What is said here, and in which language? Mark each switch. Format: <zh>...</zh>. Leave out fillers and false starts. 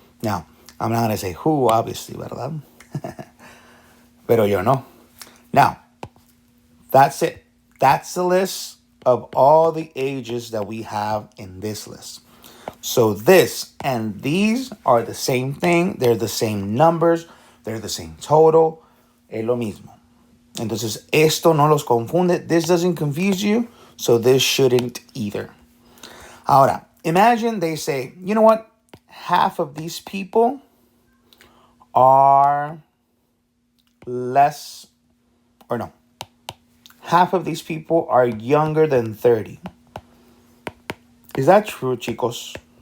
<en>Now, I'm not going to say who, obviously,</en> <es>¿verdad? Pero yo no.</es> <en>Now, that's it. That's the list of all the ages that we have in this list. So this and these are the same thing. They're the same numbers. They're the same total.</en> <es>Es lo mismo. Entonces, esto no los confunde.</es> <en>This doesn't confuse you, so this shouldn't either. Ahora, imagine they say, you know what? Half of these people are less, or no. Half of these people are younger than 30. Is that true, chicos?</en>